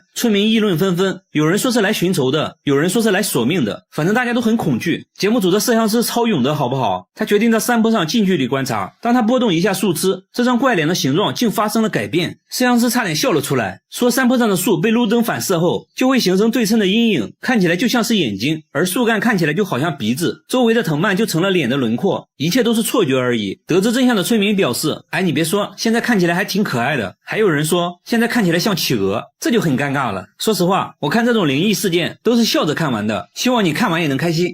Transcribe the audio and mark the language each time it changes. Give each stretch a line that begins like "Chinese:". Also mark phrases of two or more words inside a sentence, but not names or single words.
Chinese: 村民議論紛紛，有人說是來尋仇的，有人說是來索命的，反正大家都很恐懼。節目組的攝像師超勇的好不好？他決定在山坡上近距離觀察，當他撥動一下樹枝，這張怪臉的形狀竟發生了改變。攝像師差點笑了出來，說山坡上的樹被路燈反射後，就會形成對稱的陰影，看起來就像是眼睛，而樹幹看起來就好像鼻子，周圍的藤蔓就成了臉的輪廓，一切都是錯觉而已。得知真相的村民表示，哎，你別說，現在看起來還挺可愛的。還有人說，現在看起來像企鵝，這就很尷尬了。說實話，我看這種靈異事件都是笑着看完的，希望你看完也能開心。